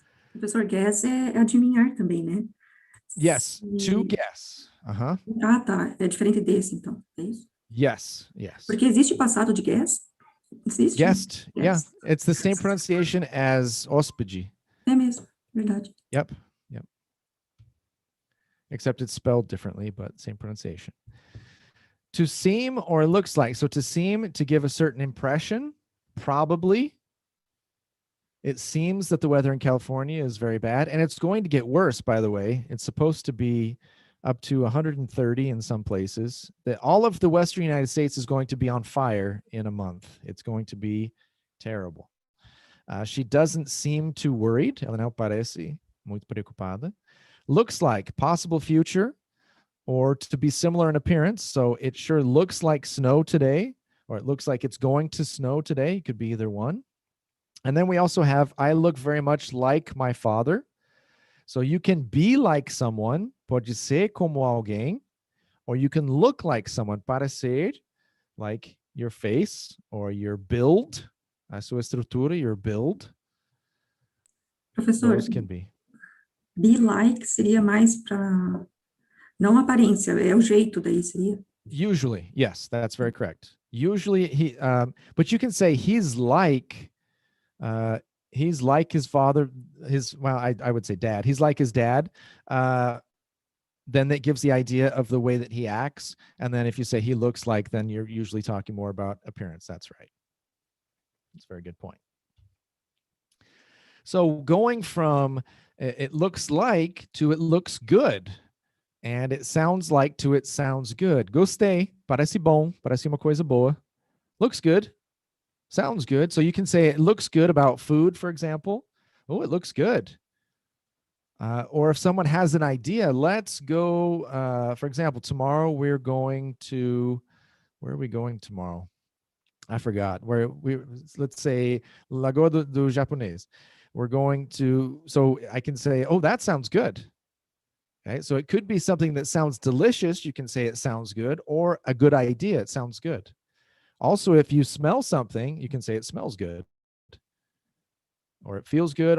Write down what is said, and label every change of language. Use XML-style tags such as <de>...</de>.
<pt>Professor, guess é adivinhar também, né?</pt> <en>Yes, to Se- guess. Uh-huh.</en> <pt>Ah, tá. É diferente desse, então. É isso?</pt> <en>Yes, yes.</en> <pt>Porque existe passado de guess? Existe?</pt> <en>Guessed, yeah. Guess. It's the same pronunciation as hóspede.</en> <pt>É mesmo, verdade.</pt> <en>Yep, yep. Except it's spelled differently, but same pronunciation. To seem or looks like. So to seem, to give a certain impression, probably. It seems that the weather in California is very bad, and it's going to get worse, by the way. It's supposed to be up to 130 in some places. That all of the Western United States is going to be on fire in a month. It's going to be terrible. She doesn't seem too worried.</en> <pt>Ela não parece muito preocupada.</pt> <en>Looks like, possible future, or to be similar in appearance. So it sure looks like snow today, or it looks like it's going to snow today. It could be either one. And then we also have, I look very much like my father. So you can be like someone,</en> <pt>pode ser como alguém,</pt> <en>or you can look like someone,</en> <pt>parecer,</pt> <en>like your face or your build,</en> <pt>a sua estrutura,</pt> <en>your build.</en> <pt>Professor,</pt> <en>Those can be.</en> <pt>be like seria mais para... Não aparência, é o jeito daí, seria?</pt> <en>Usually, yes, that's very correct. Usually he, but you can say he's like his father, well, I would say dad. He's like his dad. Then that gives the idea of the way that he acts. And then if you say he looks like, then you're usually talking more about appearance. That's right. That's a very good point. So going from it looks like to it looks good, and it sounds like to it sounds good.</en> <pt>Gostei, parece bom, parece uma coisa boa.</pt> <en>Looks good, sounds good. So you can say it looks good about food, for example. Oh, it looks good. Or if someone has an idea, let's go, for example, tomorrow we're going to, where are we going tomorrow? I forgot. Let's say Lagoa do Japonês. We're going to, so I can say, oh, that sounds good. Okay, so it could be something that sounds delicious. You can say it sounds good, or a good idea. It sounds good. Also, if you smell something, you can say it smells good, or it feels good.</en>